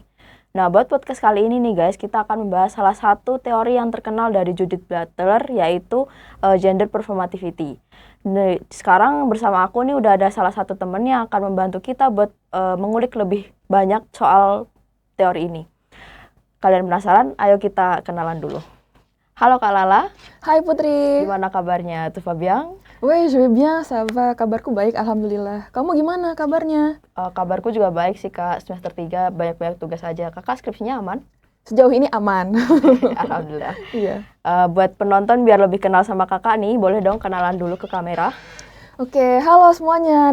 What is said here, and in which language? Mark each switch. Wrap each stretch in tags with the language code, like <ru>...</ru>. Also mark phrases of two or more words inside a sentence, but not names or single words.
<id>Nah, buat podcast kali ini nih guys, kita akan membahas salah satu teori yang terkenal dari Judith Butler, yaitu</id> <en>gender performativity.</en> <id>Nah, sekarang bersama aku nih udah ada salah satu temen yang akan membantu kita buat mengulik lebih banyak soal teori ini. Kalian penasaran? Ayo kita kenalan dulu. Halo Kak Lala. Hai Putri. Gimana kabarnya tuh Fabian?</id> <fr>Ouais, je vais bien, ça va.</fr> <id>Kabarku baik, alhamdulillah. Kamu gimana kabarnya? Kabarku juga baik sih Kak, semester 3 banyak-banyak tugas aja. Kakak skripsinya aman? Sejauh ini aman. Alhamdulillah. Iya. Buat penonton biar lebih kenal sama kakak nih, boleh dong kenalan dulu ke kamera. Oke, halo semuanya.</id>